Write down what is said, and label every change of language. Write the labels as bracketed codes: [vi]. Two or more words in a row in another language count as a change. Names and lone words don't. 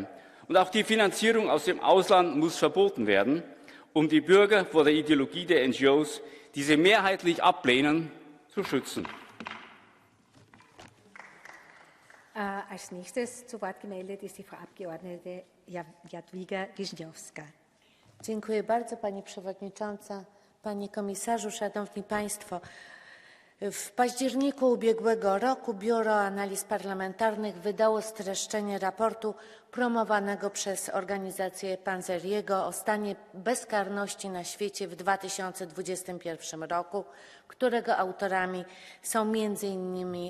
[de] Und auch die Finanzierung aus dem Ausland muss verboten werden, um die Bürger vor der Ideologie der NGOs, die sie mehrheitlich ablehnen, zu schützen. Als nächstes zu Wort gemeldet ist die Frau Abgeordnete Jadwiga Wiśniewska. [pl] Dziękuję bardzo, Pani Przewodnicząca, Panie Komisarzu, Szanowni Państwo. W październiku ubiegłego roku Biuro Analiz Parlamentarnych wydało streszczenie raportu promowanego przez organizację Panzeriego o stanie bezkarności na świecie w 2021 roku, którego autorami są m.in.